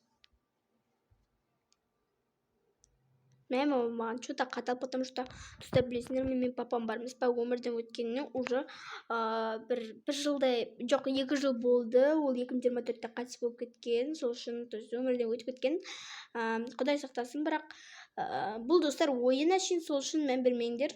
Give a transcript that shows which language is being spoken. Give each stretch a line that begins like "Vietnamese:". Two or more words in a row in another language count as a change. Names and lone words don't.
Kazakh: Мама маған что-то қатал,
Russian: потому что
Kazakh: тұста білесіңдер, мен папам бармыз ба, өмірден өткеніне уже бір жылдай, жоқ, 2 жыл болды, ол 2024-те қайтыс болып кеткен, сол үшін өмірден өтіп кеткен. Құдай сақтасын, бірақ бұл достар ойын әшейін, сол үшін мән бермеңдер.